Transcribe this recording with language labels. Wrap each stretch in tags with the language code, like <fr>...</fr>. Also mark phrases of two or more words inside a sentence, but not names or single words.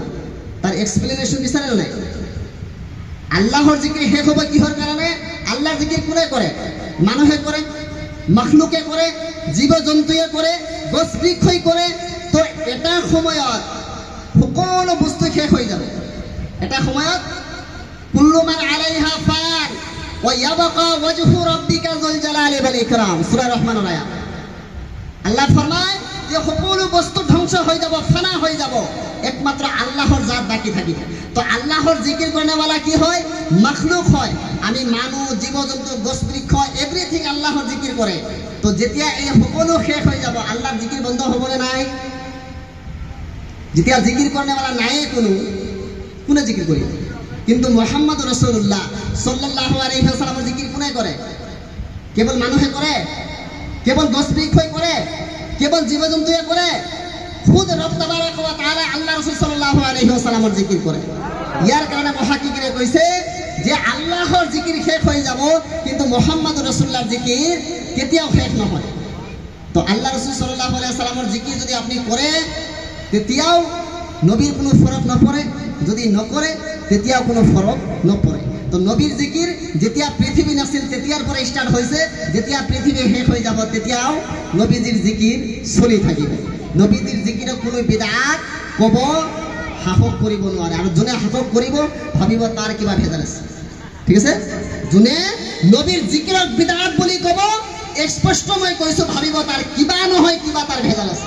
<as>তাৰ এক্সপ্লেনেশ্যন বিচাৰে নে নাই? আল্লাহৰ জিকিৰ শেষ হ'ব কিহৰ কাৰণে? আল্লাহৰ জিকিৰ কোনে কৰে? মানুহে কৰে, মখলুকে কৰে, জীৱ জন্তুৱে কৰে, গছ বৃক্ষই কৰে। তো এটা সময়ত সকলো বস্তু শেষ হৈ যাব। এটা সময়ত</as> <ar>كل من عليها فان ويبقى وجه ربك ذو الجلال والإكرام,</ar> <bn>সূরা রহমানের আয়াত।</bn> <as>আল্লাহ ফরমায় যে সকলো বস্তু ধ্বংস হৈ যাব, ফানা হৈ যাব, একমাত্র আল্লাহর জাত বাকি থাকিব। তো আল্লাহর জিকির করেনেওয়ালা কি হয়? মখলুক হয়। আমি মানুষ, জীৱ জন্তু, গছ বৃক্ষ, এভরিথিং আল্লাহর জিকির করে। তো যেতিয়া এই সকলো শেষ হৈ যাব, আল্লাহর জিকির বন্ধ হ'বনে নাই? যেতিয়া জিকির করেনেওয়ালা নাই, কোনে জিকির কৰিব? কিন্তু মুহাম্মদ রাসূলুল্লাহ</as> <ar>صلى الله عليه وسلم</ar> <as>জিকির কোনে করে? কেবল মানুহে করে? কেবল গছ বৃক্ষই করে? কেবল জীৱ জন্তুৱে কৰে? খুদ</as> <ar>رب تبارك وتعالى</ar> <as>আল্লাহ রাসূল</as> <ar>صلى الله عليه وسلم</ar> <as>জিকির করে। ইয়ার কারণে মুহাক্কিকিনে কইছে যে আল্লাহর জিকির শেষ হৈ যাব, কিন্তু মুহাম্মদ রাসূলুল্লাহর জিকির কেতিয়াও শেষ নহয়। তো আল্লাহ রাসূল</as> <ar>صلى الله عليه وسلم</ar> <as>জিকির যদি আপনি করে, তেতিয়াও নবীর কোনো ফরক নপৰে, যদি নকৰে তেতিয়াও কোনো ফরক নপৰে। তো নবীর জিকির যেতিয়া পৃথিবী নাছিল তেতিয়াৰ পৰা ষ্টাৰ্ট হৈছে, যেতিয়া পৃথিবী শেষ হৈ যাব তেতিয়াও নবীজির জিকির চলি থাকিব। নবীজির জিকিরক কোনো বিদআত ক'ব সাহস কৰিব নোৱাৰে। আৰু যোনে সাহস কৰিব ভাবিব তাৰ কিবা ভেজাল আছে। ঠিক আছে? যোনে নবীৰ জিকিৰক বিদআত বুলি ক'ব, স্পষ্ট মই কৈছো, ভাবিব তাৰ কিবা নহয় কিবা তাৰ ভেজাল আছে।</as>